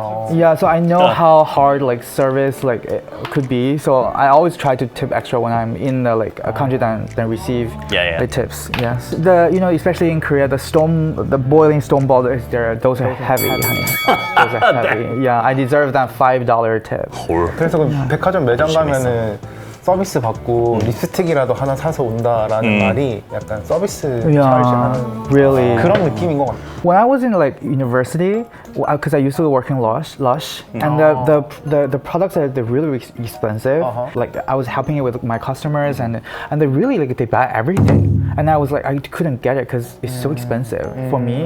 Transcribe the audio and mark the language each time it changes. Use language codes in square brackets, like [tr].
[en] Yeah, so I know how hard like service like it could be. So I always try to tip extra when I'm in the like a country than receive Yeah. the tips. Yes, especially in Korea, the boiling stone balls there. Those are heavy, honey. Those are heavy. Yeah, I deserve that $5 tip. [ko] 그래서 그 백화점 매장 가면은 서비스 받고 립스틱이라도 하나 사서 온다라는 말이 약간 서비스 [en] Yeah, [ko] 찰지하는 [en] really. [ko] 그런 느낌인 것 같아. [en] When I was in like university, because I used to work in Lush, and the products are they're really expensive. Like I was helping it with my customers, and they really like they buy everything, and I was like I couldn't get it because it's so expensive for me.